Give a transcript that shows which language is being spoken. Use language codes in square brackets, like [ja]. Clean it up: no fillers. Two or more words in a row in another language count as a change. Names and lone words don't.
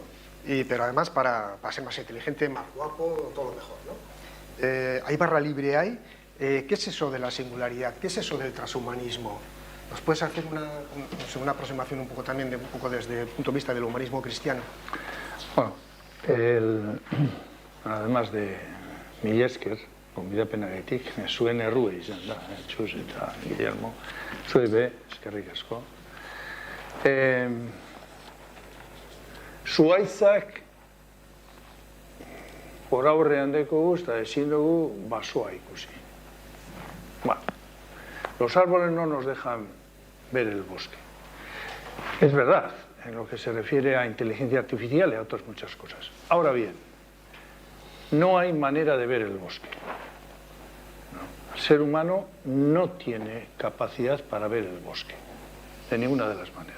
[es] Pero además para ser más inteligente, más guapo, todo lo mejor, ¿no? ¿Hay barra libre ahí? ¿Qué es eso de la singularidad? ¿Qué es eso del transhumanismo? ¿Nos puedes hacer una aproximación un poco también desde el punto de vista del humanismo cristiano? Bueno, además de [eu] mila esker, gonbidapenaretik, zuen errua izan da, Txus eta Guillermo, zuei be, eskerrik asko. Zuhaitzak hor aurrean dekogu eta ezin dugu basoa ikusi. [es] Bueno, los árboles no nos dejan ver el bosque. Es verdad, en lo que se refiere a inteligencia artificial y a otras muchas cosas. Ahora bien, no hay manera de ver el bosque. No. El ser humano no tiene capacidad para ver el bosque, de ninguna de las maneras.